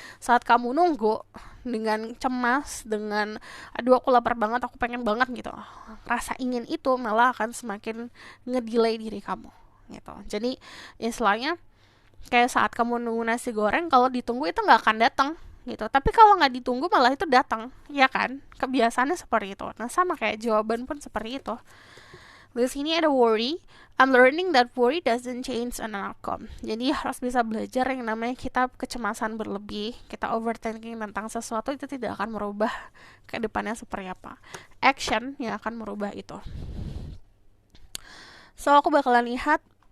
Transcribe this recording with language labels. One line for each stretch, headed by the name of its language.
Indonesian: Saat kamu nunggu dengan cemas, dengan aduh aku lapar banget, aku pengen banget gitu, rasa ingin itu malah akan semakin ngedelay diri kamu gitu. Jadi istilahnya kayak saat kamu nunggu nasi goreng, kalau ditunggu itu nggak akan datang gitu. Tapi kalau nggak ditunggu malah itu datang, ya kan? Kebiasaannya seperti itu. Nah sama kayak jawaban pun seperti itu. Di sini ada worry.
English: I'm learning that worry doesn't change an outcome.
Indonesian: Jadi harus bisa belajar yang namanya kita kecemasan berlebih, kita overthinking tentang sesuatu itu tidak akan merubah ke depannya seperti apa. Action yang akan merubah itu. So aku bakalan lihat